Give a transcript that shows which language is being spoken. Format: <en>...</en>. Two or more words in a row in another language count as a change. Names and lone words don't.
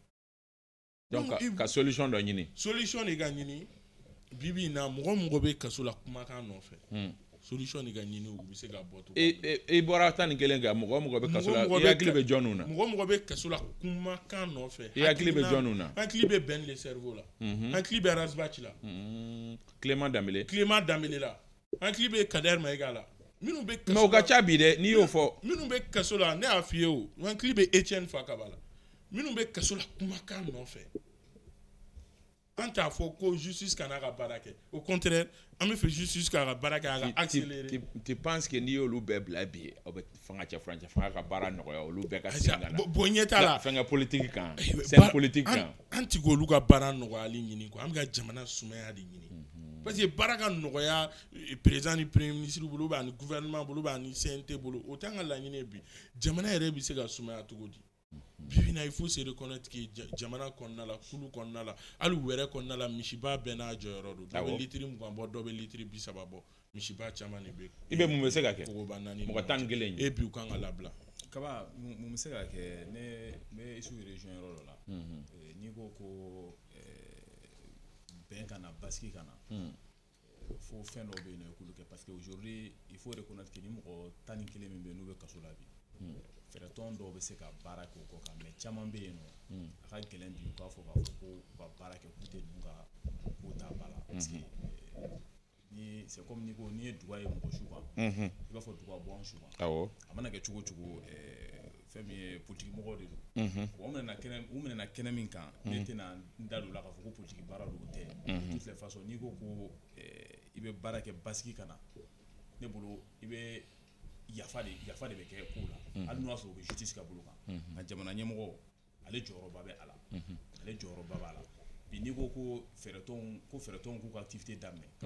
<bm>donc ka solution dɔ ɲini solution de ka ɲini bibi in na mɔgɔ bɛ kaso la kumakan nɔfɛ solution de ka ɲini u bɛ se ka bɔ i bɔra 11 kan mɔgɔ bɛ kaso la i hakili bɛ jɔnniw na mɔgɔ bɛ kaso la kumakan nɔfɛ i hakili bɛ jɔnniw na hakili bɛ Ben le cerveau la hakili bɛ Razbach la Clément Dambélé la hakili bɛ Kader Maïga la minnu bɛ kaso mais o ka ca bi dɛ n'i y'o fɔ minnu bɛ kaso la ne y'a f'i ye o hakili bɛ Etienne Fakaba la minnu bɛ kaso la kumakan nɔfɛ an t'a fɔ ko justice kana ka baara kɛ</bm> <fr>au contraire</fr> <bm>an bɛ fɛ justice k'a ka baara kɛ a ka accélérer</bm> <fr>tu penses que</fr> <bm>n'i y'olu bɛɛ bila bi aw bɛ fanga cɛ furancɛ fanga ka baara nɔgɔya olu bɛɛ ka segin ka na bon ɲɛ t'a la fɛngɛ politique kan</bm> <fr>scène politique</fr> <bm>kan an tɛ k'olu ka baara nɔgɔyali ɲini quoi an bɛ ka jamana sumaya de ɲini</bm> <fr>parce que</fr> <bm>baara ka nɔgɔya président ni</bm> <fr>premier ministre</fr> <bm>bolo ani gouvernement bolo ani CNT bolo o t'an ka laɲini ye bi jamana yɛrɛ bɛ se ka sumaya cogo di bibi na</bm> <fr>il faut se reconnaître que</fr> <bm>jamana kɔnɔna la kulu kɔnɔna la hali wɛrɛ kɔnɔna la misiba bɛɛ n'a jɔyɔrɔ don dɔ bɛ litiri 20 bɔ dɔ bɛ litiri 30 bɔ misiba caman de bɛ i bɛ mun bɛ se ka kɛ mɔgɔ 11</bm> <fr>et puis</fr> <bm>u kan ka labila kaba mun bɛ se ka kɛ ne bɛ isu région yɔrɔ dɔ la n'i ko ko bɛn kana basigi kana</bm> <fr>faut faire nos bien parce qu'aujourd'hui il faut reconnaître que</fr> <bm>ni mɔgɔ 11 min bɛ n'u bɛ kaso la bi fɛɛrɛ tɔn dɔw bɛ se ka baara kɛ o kɔ kan mais caman bɛ yen nɔ a ka gɛlɛn bi u k'a fɔ k'a fɔ ko u ka baara kɛ k'u tɛ ninnu ka ko ta ba la</bm> <fr>parce que</fr> <bm>ni</bm> <fr>c'est comme</fr> <bm>ni ko n'i ye duga ye mɔgɔ su kan i b'a fɔ duga bɔ an su kan a mana kɛ cogo o cogo fɛn min ye politique mɔgɔw de don u minɛna kɛnɛ min kan ne tɛna n da don o la k'a fɔ ko politique baara don o tɛ</bm> <fr>de toutes les façons</fr> <bm>n'i ko ko i bɛ baara kɛ basigi ka na ne bolo i bɛ yafa de bɛ kɛ ko la hali n'o y'a sɔrɔ u bɛ justice ka bolo kan nka jamana ɲɛmɔgɔ ale jɔyɔrɔba bɛ a la ale jɔyɔrɔba b'a la bi n'i ko ko fɛɛrɛtɔnw k'u ka activité daminɛ ka</bm>